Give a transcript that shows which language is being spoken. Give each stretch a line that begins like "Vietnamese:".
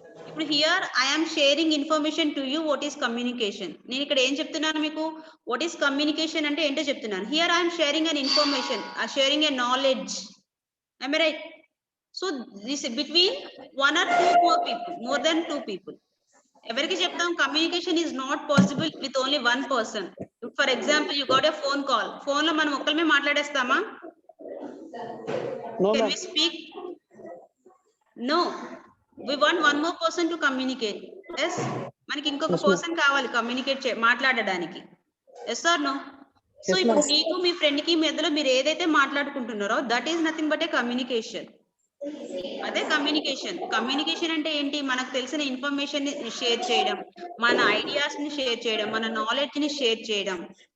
English: ఇప్పుడు here I am sharing information to you. What is communication?
Telugu: నేను ఇక్కడ ఏం చెప్తున్నాను మీకు?
English: what is communication
Telugu: అంటే ఏంటో చెప్తున్నాను.
English: Here I'm sharing an information, sharing a knowledge. I'm right? So this between 1 or 2 more people, more than 2 people.
Telugu: ఎవరికి చెప్తాం?
English: Communication is not possible with only 1 person. For example, you got a phone call.
Telugu: Phone లో మనం ఒక్కరిమే మాట్లాడేస్తామా?
English: Can we speak? No. We want one more person to communicate.
Telugu: Yes, మనకి ఇంకొక person కావాలి communicate మాట్లాడడానికి.
English: Yes or no?
Telugu: So ఇప్పుడు నీకు మీ friend కి మధ్యలో మీరు ఏదైతే మాట్లాడుకుంటున్నారో
English: That is nothing but a communication.
Telugu: అదే కమ్యూనికేషన్. కమ్యూనికేషన్ అంటే ఏంటి? మనకు తెలిసిన ఇన్ఫర్మేషన్ ని షేర్ చేయడం, మన ఐడియాస్ ని షేర్ చేయడం, మన నాలెడ్జ్ ని షేర్ చేయడం.